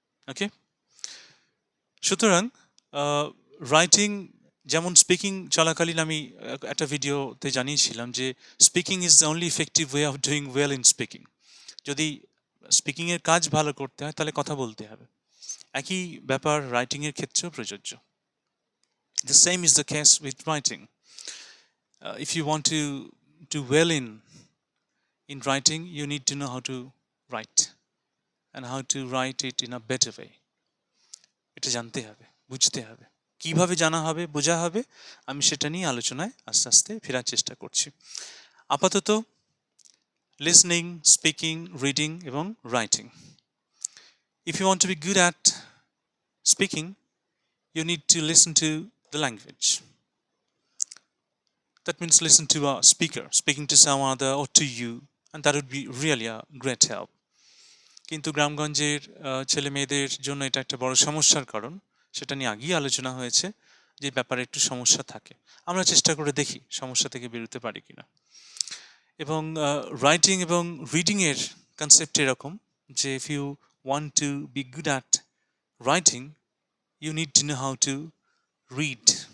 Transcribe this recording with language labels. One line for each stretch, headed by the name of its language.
Bangla: ওকে, সুতরাং রাইটিং যেমন স্পিকিং চলাকালীন আমি একটা ভিডিওতে জানিয়েছিলাম যে
English: Speaking is the only effective way of doing well in speaking.
Bangla: যদি স্পিকিংয়ের কাজ ভালো করতে হয় তাহলে কথা বলতে হবে। একই ব্যাপার রাইটিংয়ের ক্ষেত্রেও প্রযোজ্য।
English: The same is the case with writing. If you want to do well in writing, you need to know how to write and how to write it in a better way.
Bangla: এটা জানতে হবে, বুঝতে হবে। কিভাবে জানা হবে, বোঝা হবে, আমি সেটা নিয়ে আলোচনায় আস্তে আস্তে ফেরার চেষ্টা করছি। আপাতত লিসনিং, স্পিকিং, রিডিং এবং writing.
English: If you want to be good at speaking, you need to listen to the language. That means listen to a speaker speaking to someone other or to you, and that would be really a great help.
Bangla: কিন্তু গ্রামগঞ্জের ছেলে মেয়েদের জন্য এটা একটা বড় সমস্যার কারণ। সেটা নিয়ে আগেই আলোচনা হয়েছে যে ব্যাপারে একটু সমস্যা থাকে। আমরা চেষ্টা করে দেখি সমস্যা থেকে বেরোতে পারি কিনা। এবং রাইটিং এবং রিডিংয়ের কনসেপ্ট এরকম যে
English: If you want to be good at writing, you need to know how to read.